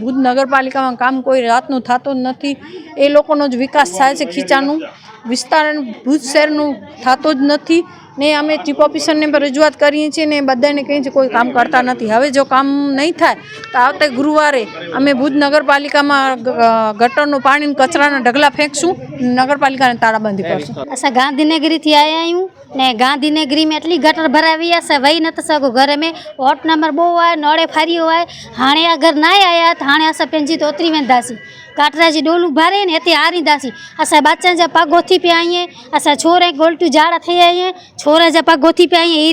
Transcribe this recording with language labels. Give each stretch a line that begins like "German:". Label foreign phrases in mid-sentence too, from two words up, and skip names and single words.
Gujarati: ભુજ નગરપાલિકામાં કામ કોઈ રાતનું થતું જ નથી, એ લોકોનો જ વિકાસ થાય છે, ખીચાનું વિસ્તાર ભુજ શહેરનું થતો જ નથી। ને અમે ચીફ ઓફિસરને પણ રજૂઆત કરીએ છીએ ને બધાને કહીએ છીએ, કોઈ કામ કરતા નથી. હવે જો કામ નહીં થાય તો આવતા ગુરુવારે અમે ભુજ નગરપાલિકામાં ગટરનું પાણી કચરાના ઢગલા ફેંકશું, નગરપાલિકાને તાળાબંધી કરશું.
Kachhi: असां गांधीनगरी थी आया आहियूं ने गांधीनगरी में एटली गटर भरावी आहे, असां वेही नथा सघूं. घर में वोट नंबर 2 आहे, नोड़े फारियो आहे. हाणे अगरि न आया त हाणे असां पंहिंजी तोतरी वेंदासीं, काटरा जी डोलूं भरे ने हिते हारींदासीं. असां बच्चनि जा पग उथी पिया आहियूं, असां छोरे गोल्टियूं झाड़ थी आहियूं, छोरे जा पग उथी पिया आहियूं.